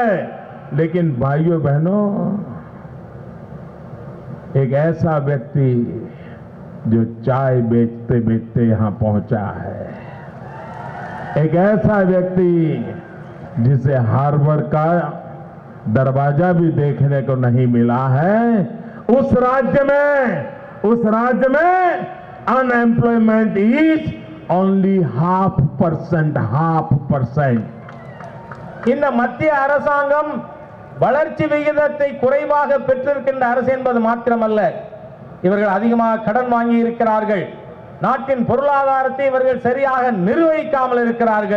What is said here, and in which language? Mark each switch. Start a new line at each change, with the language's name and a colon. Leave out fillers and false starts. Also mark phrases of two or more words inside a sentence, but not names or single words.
Hindi: लेकिन भाइयों बहनों, एक ऐसा व्यक्ति जो चाय बेचते बेचते यहां पहुंचा है, एक ऐसा व्यक्ति जिसे हार्वर्ड का दरवाजा भी देखने को नहीं मिला है, उस राज्य में
English: unemployment is only
Hindi: 0.5%.
Tamil: இந்த மத்திய அரசாங்கம் வளர்ச்சி விகிதத்தை குறைவாக பெற்றிருக்கின்ற அரசு என்பது மாத்திரமல்ல, இவர்கள் அதிகமாக கடன் வாங்கி இருக்கிறார்கள். நாட்டின் பொருளாதாரத்தை இவர்கள் சரியாக நிர்வகிக்காமல் இருக்கிறார்கள்.